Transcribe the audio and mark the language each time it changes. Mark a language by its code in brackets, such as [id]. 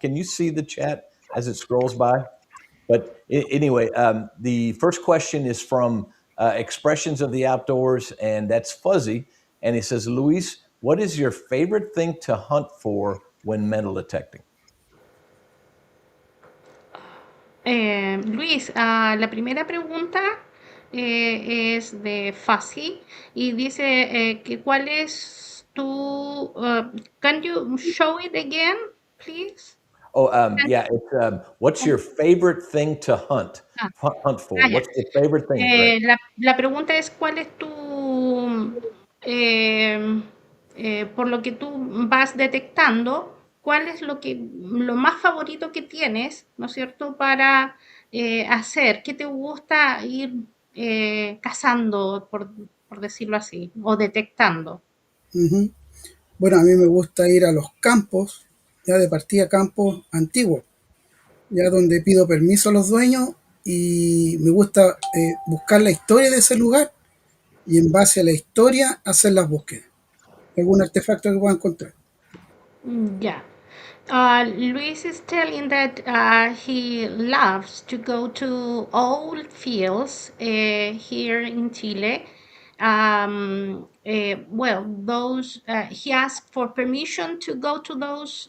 [en] Can you see the chat as it scrolls by? But anyway, the first question is from Expressions of the Outdoors, and that's Fuzzy. And he says, Luis, what is your favorite thing to hunt for when metal detecting? [es] Luis, la primera pregunta es de Fasi y dice que cuál es tu... [en] can you show it again, please? Oh, yeah. It's what's your favorite thing to Ah, hunt for? [es] ya. [en] What's your favorite thing? Right. [es] La pregunta es cuál es tu, eh, por lo que tú vas detectando, cuál es lo más favorito que tienes, ¿no es cierto?, para hacer, qué te gusta ir cazando, por decirlo así, o detectando. Ujú. Bueno, a mí me gusta ir a los campos, ya de partida campos antiguos, ya donde pido permiso a los dueños y me gusta buscar la historia de ese lugar y en base a la historia hacer las búsquedas. Algún artefacto que pueda encontrar. [en] Yeah. Luis is telling that he loves to go to old fields here in Chile. Well, those he asked for permission to go to those